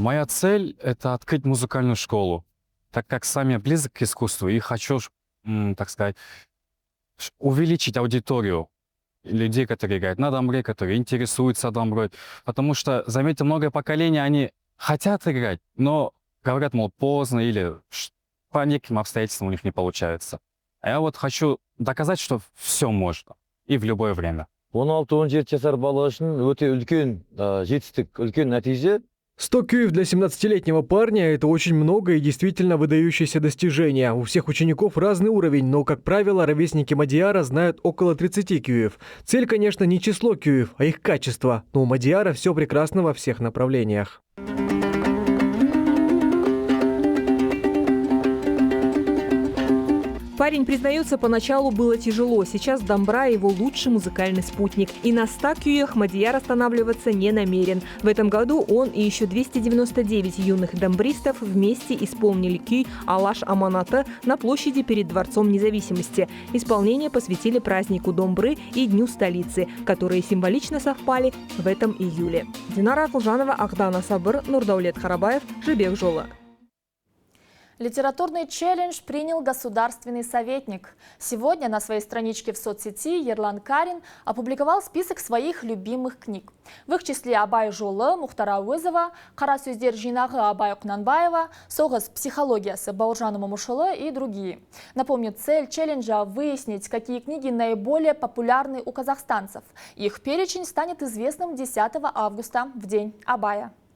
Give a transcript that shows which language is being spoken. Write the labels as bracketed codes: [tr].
[ru] Моя цель – это открыть музыкальную школу, так как сам я близок к искусству и хочу, так сказать, увеличить аудиторию людей, которые играют на домбре, которые интересуются домброй. Потому что, заметьте, многое поколение, они хотят играть, но говорят, мол, поздно или по неким обстоятельствам у них не получается. А я вот хочу доказать, что все можно и в любое время. [kk] 16-17 жасар бала үшін өте үлкен жетістік, үлкен нәтиже. [ru] 100 кюев для 17-летнего парня – это очень много и действительно выдающееся достижение. У всех учеников разный уровень, но, как правило, ровесники Мадияра знают около 30 кюев. Цель, конечно, не число кюев, а их качество. Но у Мадияра все прекрасно во всех направлениях. Парень признается, поначалу было тяжело. Сейчас домбра – его лучший музыкальный спутник. И на 100 кюях Мадияр останавливаться не намерен. В этом году он и еще 299 юных домбристов вместе исполнили кюй Алаш Аманаты на площади перед Дворцом независимости. Исполнение посвятили празднику домбры и Дню столицы, которые символично совпали в этом июле. Динара Акылжанова, Акнана Сабр, Нурдаулет Харабаев, Жибек Жолы. Литературный челлендж принял государственный советник. Сегодня на своей страничке в соцсети Ерлан Карин опубликовал список своих любимых книг. В их числе Абай жолы Мухтара Әуезова, Қара сөздер жинағы Абай Кунанбаева, Соғыс психологиясы Бауыржан Момышұлы и другие. Напомню, цель челленджа – выяснить, какие книги наиболее популярны у казахстанцев. Их перечень станет известным 10 августа, в день Абая.